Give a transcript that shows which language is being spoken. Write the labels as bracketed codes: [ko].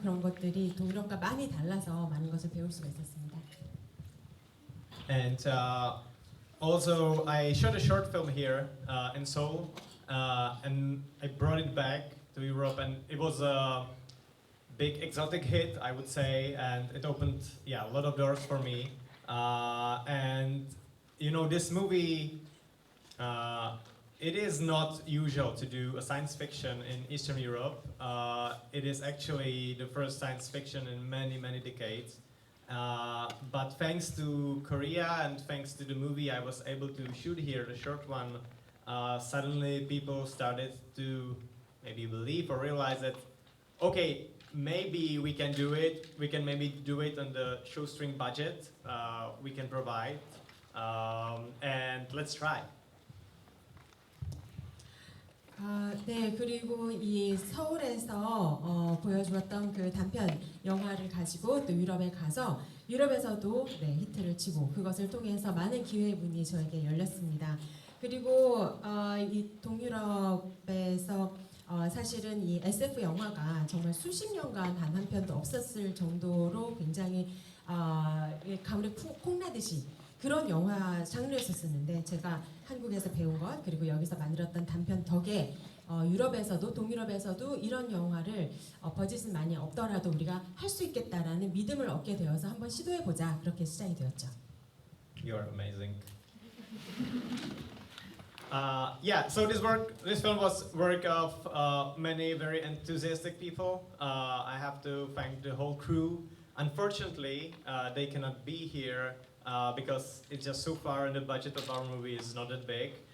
[ko] 그런 것들이 동유럽과 많이 달라서 많은 것을 배울 수가 있었습니다. [en] And also, I shot a short film here in Seoul, and I brought it back to Europe, and it was a big exotic hit, I would say, and it opened, a lot of doors for me. And you know, this movie, it is not usual to do a science fiction in Eastern Europe. It is actually the first science fiction in many, many decades. But thanks to Korea and thanks to the movie I was able to shoot here, the short one, suddenly people started to maybe believe or realize that, okay, maybe we can do it. We can maybe do it on the shoestring budget we can provide, and let's try. [ko] 네, 그리고 이 서울에서 보여주었던 그 단편 영화를 가지고 또 유럽에 가서 유럽에서도 히트를 치고 그것을 통해서 많은 기회의 문이 저에게 열렸습니다. 그리고 이 동유럽에서 사실은 이 SF 영화가 정말 수십 년간 단 한 편도 없었을 정도로 굉장히 가물에 콩 나듯이 그런 영화 장르였었는데 제가 한국에서 배운 것 그리고 여기서 만들었던 단편 덕에 유럽에서도 동유럽에서도 이런 영화를 버짓은 많이 없더라도 우리가 할 수 있겠다라는 믿음을 얻게 되어서 한번 시도해보자 그렇게 시작이 되었죠. [en] You're amazing. So this film was work of many very enthusiastic people. I have to thank the whole crew. Unfortunately, they cannot be here. Because it's just so far and the budget of our movie is not that big.